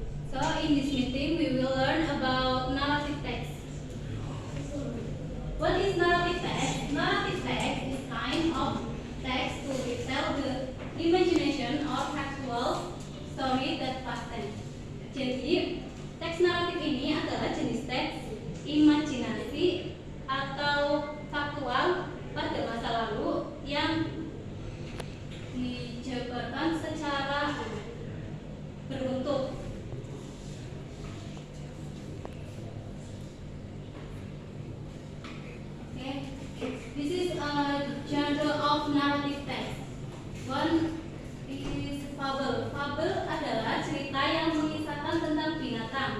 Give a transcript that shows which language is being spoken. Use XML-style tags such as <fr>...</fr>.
<en>So in this meeting, we will learn about narrative text. What is narrative text? Narrative text is kind of text to retell the imagination or factual story that past tense.</en> <id>Jadi, teks naratif ini adalah jenis teks imajinasi atau faktual pada masa lalu yang dijabarkan secara berbentuk. Okay.</id> <en>This is a genre of narrative text. One is fable.</en> <id>Fable adalah cerita yang mengisahkan tentang binatang.</id>